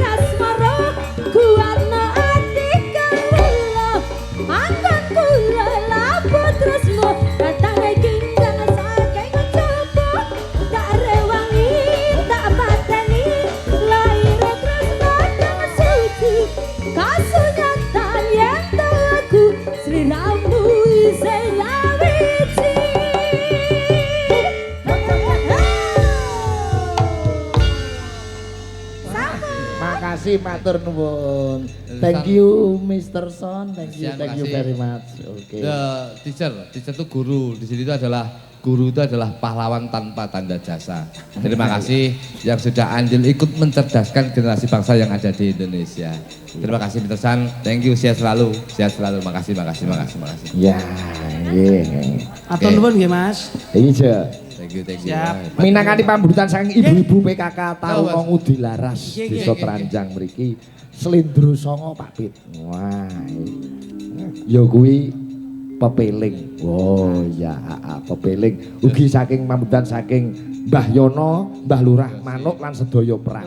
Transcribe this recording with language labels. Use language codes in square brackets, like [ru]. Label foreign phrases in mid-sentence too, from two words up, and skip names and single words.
[jv] asmara kuatno ati kawula angkan kula lapun tresno datang kingdang saking coba tak rewangi tak pateni laire tresno kang suci kasunyatan yen aku sliramu isih nyawiji. Makasih matur nuwun. [en] Thank you Mr. Son, thank you [id] Makasih. [en] very much. [id] Oke. Teacher itu guru. Di sini itu adalah guru itu adalah pahlawan tanpa tanda jasa. Terima kasih yang sudah andil ikut mencerdaskan generasi bangsa yang ada di Indonesia. Terima kasih Mr. San, [en] thank you, [id] sehat selalu, makasih. Ya, [jv] nggih. Atur nuwun nggih Mas. Iki je. [en] Thank you. [jv] Siap. Minangkani pambutan saking ibu-ibu PKK Tarunga Ngudi Laras Nggih, Desa nggih. Tranjang mriki Slendro Songo Pak Pit. Wah. Ya kuwi pepeling. Oh ya, pepeling. Ugi saking pambutan saking Mbah Yono, Mbah Lurah Manuk lan sedaya perangkat.